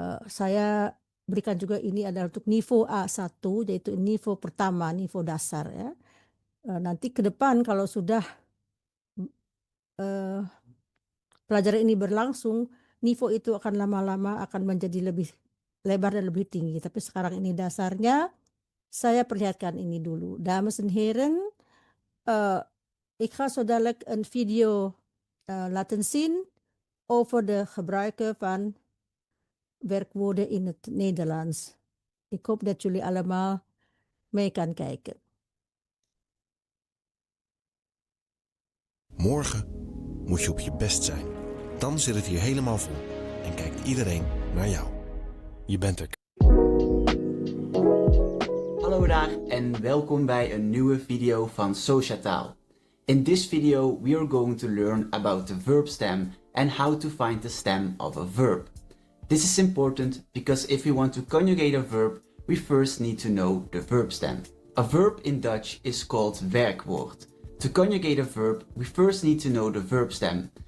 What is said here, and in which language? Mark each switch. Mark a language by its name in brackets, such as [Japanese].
[Indonesian] Saya berikan juga ini adalah untuk niveau A1, yaitu niveau pertama, niveau dasar ya. Nanti ke depan kalau sudah pelajaran ini berlangsung, niveau itu akan lama-lama akan menjadi lebih lebar dan lebih tinggi. Tapi sekarang ini dasarnya, saya perlihatkan ini dulu. [Dutch] Dames en heren, ik ga zo dadelijk een video laten zien over de gebruiken van werkwoorden in het Nederlands. Ik hoop dat jullie allemaal mee kan kijken. Morgen moet je op je best zijn. Dan zit het hier helemaal vol en kijkt iedereen naar jou. Je bent er. Hallo daar en welkom bij een nieuwe video van Sociataal. [English] In this video we are going to learn about the verb stem and how to find the stem of a verb. This is important because if we want to conjugate a verb, we first need to know the verb stem. A verb in Dutch is called werkwoord. To conjugate a verb, we first need to know the verb stem.